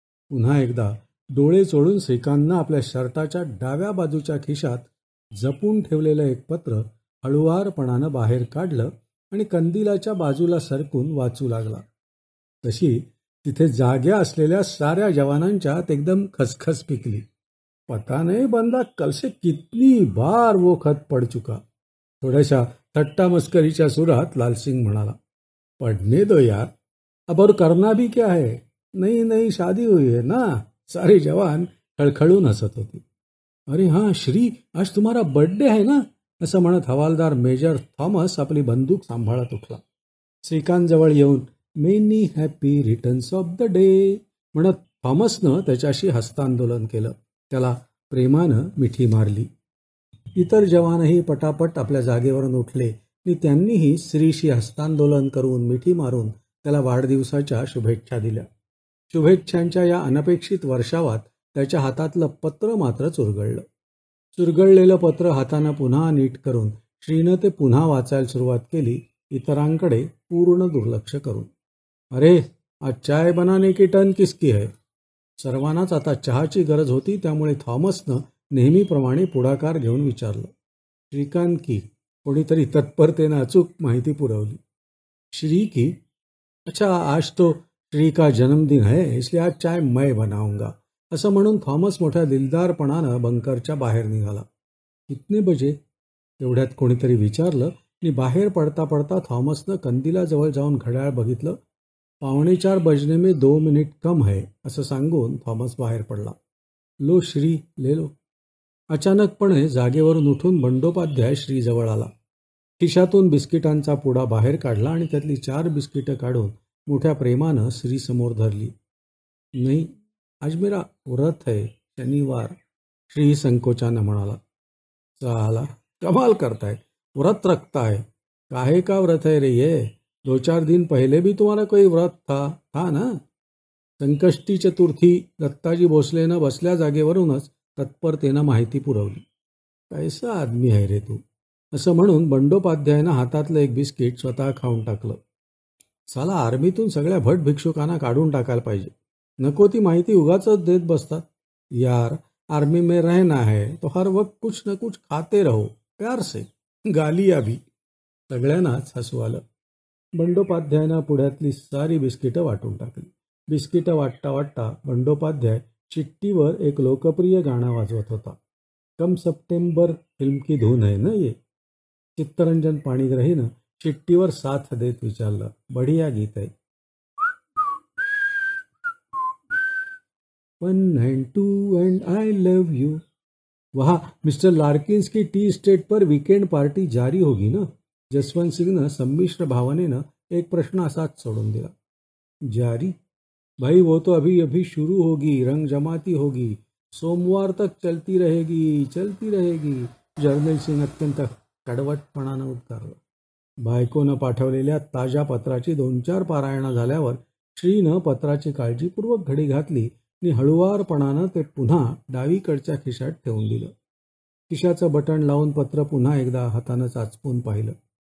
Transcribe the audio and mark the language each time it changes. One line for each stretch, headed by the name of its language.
Marathi: पुन्हा एकदा डोळे चोळून श्रीकांतनं आपल्या शर्टाच्या डाव्या बाजूच्या खिशात जपून ठेवलेलं एक पत्र हळुवारपणानं बाहेर काढलं आणि कंदिलाच्या बाजूला सरकून वाचू लागला. तशी तिथे जाग्या असलेल्या साऱ्या जवानांच्यात एकदम खसखस पिकली.
Hindi: पता नहीं बंदा कल से कितनी बार वो खत पढ़ चुका.
Marathi: थोड्याशा थट्टा मस्करीच्या सुरात लालसिंग म्हणाला,
Hindi: पढ़ने दो यार, अब और करना भी क्या है, नई नई शादी हुई है ना.
Marathi: सारे जवान खळखळून हसत होते.
Hindi: अरे हां श्री, आज तुम्हारा बर्थडे है ना,
Marathi: असं म्हणत हवालदार मेजर थॉमस आपली बंदूक सांभाळत उठला. श्रीकांत जवळ येऊन
English: many happy returns of the day
Marathi: म्हणत थॉमसनं त्याच्याशी हस्तांदोलन केलं. त्याला प्रेमानं मिठी मारली. इतर जवानही पटापट आपल्या जागेवरून उठले आणि त्यांनीही श्रीशी हस्तांदोलन करून मिठी मारून त्याला वाढदिवसाच्या शुभेच्छा दिल्या. शुभेच्छांच्या या अनपेक्षित वर्षावात त्याच्या हातातलं पत्र मात्र चुरगळलं. चुरगळलेलं पत्र हातानं पुन्हा नीट करून श्रीनं ते पुन्हा वाचायला सुरुवात केली, इतरांकडे पूर्ण दुर्लक्ष करून.
Hindi: अरे आज चाय बनाने की टर्न किसकी है.
Marathi: सर्वांनाच आता चहाची गरज होती, त्यामुळे थॉमसनं नेहमीप्रमाणे पुढाकार घेऊन विचारलं.
Hindi: श्रीकांत की.
Marathi: कोणीतरी तत्परतेनं अचूक माहिती पुरवली.
Hindi: श्री की. अच्छा, आज तो श्री का जन्मदिन है, इसलिए आज चाय मैं बनाऊंगा,
Marathi: असं म्हणून थॉमस मोठ्या दिलदारपणानं बंकरच्या बाहेर निघाला.
Hindi: कितने बजे.
Marathi: तेवढ्यात कोणीतरी विचारलं आणि बाहेर पडता पडता थॉमसनं कंदिलाजवळ जाऊन घड्याळ बघितलं.
Hindi: 4:15 बजने में 2 मिनिट कम है,
Marathi: असं सांगून थॉमस बाहेर पडला.
Hindi: लो श्री, ले लो.
Marathi: अचानकपणे जागेवरून उठून बंडोपाध्याय श्रीजवळ आला. खिशातून बिस्किटांचा पुडा बाहेर काढला आणि त्यातली 4 बिस्किटं काढून मोठ्या प्रेमानं श्रीसमोर धरली. नाही,
Hindi: आज मेरा व्रत है,
Marathi: शनिवार, श्री संकोचानं म्हणाला.
Hindi: साला कमाल करताय, व्रत रखता है. काहे का व्रत है रे ये. 2-4 दिन पहले भी तुम्हारा कोई व्रत था ना.
Marathi: संकष्टी चतुर्थी दत्ताजी भोसलेनं बसल्या जागेवरूनच तत्परतेनं माहिती पुरवली.
Hindi: कैसा आदमी
Marathi: आहे रे तू, असं म्हणून बंडोपाध्यायानं हातातलं एक बिस्किट स्वतः खाऊन टाकलं. साला आर्मीतून सगळ्या भट भिक्षुकांना काढून टाकायला पाहिजे. नको ती माहिती उगाचच देत बसतात.
Hindi: यार आर्मी में रहना है तो हर वक्त कुछ न कुछ खाते रहो, प्यार से, गालिया भी.
Marathi: सगळ्यांनाच हसू आलं. बंडोपाध्यायानं पुढ्यातली सारी बिस्किटं वाटून टाकली. बिस्किटं वाटता वाटता बंडोपाध्याय चिठ्ठीवर एक लोकप्रिय गाणं वाजवत होता.
Hindi: कम सप्टेंबर फिल्म की धून है ना ये.
Marathi: चित्तरंजन पाणीग्राहीनं चिठ्ठीवर साथ देत विचारलं, बढिया गीत आहे.
English: 1 and 2 and I love you.
Hindi: वहाँ मिस्टर लार्किन्स की टी इस्टेट पर वीकेंड पार्टी जारी होगी ना.
Marathi: जसवंत सिंगनं संमिश्र भावनेनं एक प्रश्न असाच सोडून दिला.
Hindi: जारी भाई, वो तो अभी अभी शुरू होगी, रंग जमाती होगी, सोमवार तक चलती रहेगी चलती रहेगी.
Marathi: जर्नल सिंग अत्यंत कडवटपणानं उद्गारलं. बायकोनं पाठवलेल्या ताज्या पत्राची 2-4 पारायणं झाल्यावर श्रीनं पत्राची काळजीपूर्वक घडी घातली आणि हळुवारपणानं ते पुन्हा डावीकडच्या खिशात ठेवून दिलं. खिशाचं बटण लावून पत्र पुन्हा एकदा हातानं चाचपून पाहिलं.